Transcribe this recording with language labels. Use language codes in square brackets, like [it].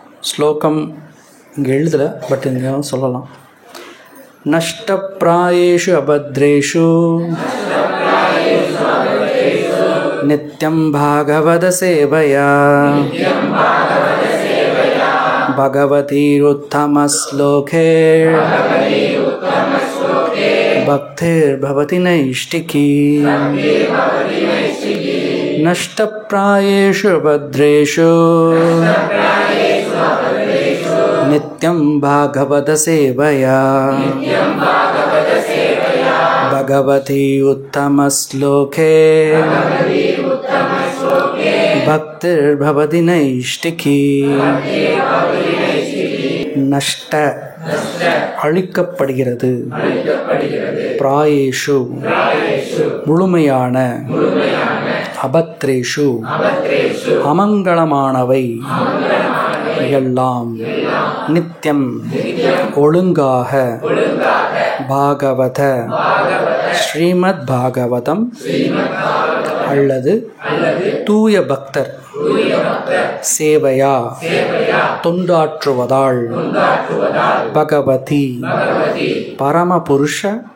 [ta] ஸ்லோகம் இங்கே எழுதல, பட் இங்கே சொல்லலாம். [sa] நஷ்டப்ராயேஷு அபத்ரேஷு நித்யம் பாகவத சேவையா பகவதீருத்தமஸ்லோகே பக்திர்பவதி நைஷ்டிகி. நஷ்டப்ராயேஷு அபத்ரேஷு नित्यं भागवत सेवया भगवती उत्तमश्लोके भक्तिर्भवति नैष्टिकी. [ta] நஷ்ட அழிக்கப்படுகிறது, பிராயேஷு முழுமையான, அபத்ரேஷு அமங்கலமானவை எல்லாம், நித்தியம் ஒழுங்காக, பாகவத ஸ்ரீமத் பாகவதம் அல்லது தூய பக்தர் சேவையா தொண்டாற்றுவதால், பகவதி பரமபுருஷ